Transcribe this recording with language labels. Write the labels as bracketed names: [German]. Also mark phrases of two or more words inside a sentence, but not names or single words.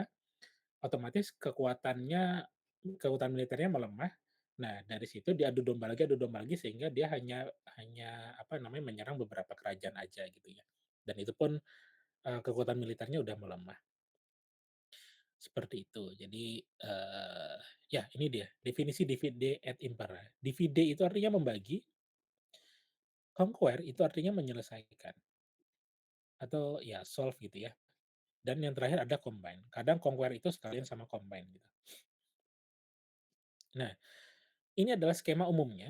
[Indonesian] Otomatis kekuatan militernya melemah. Nah, dari situ dia adu domba lagi sehingga dia hanya hanya apa namanya, menyerang beberapa kerajaan aja gitu ya. Dan itu pun, kekuatan militernya udah melemah, seperti itu. Jadi, ya ini dia definisi [Latin] divide et impera. [Indonesian] Divide itu artinya membagi, conquer itu artinya menyelesaikan atau ya solve gitu ya. Dan yang terakhir ada combine. Kadang conquer itu sekalian sama combine gitu. Nah, ini adalah skema umumnya.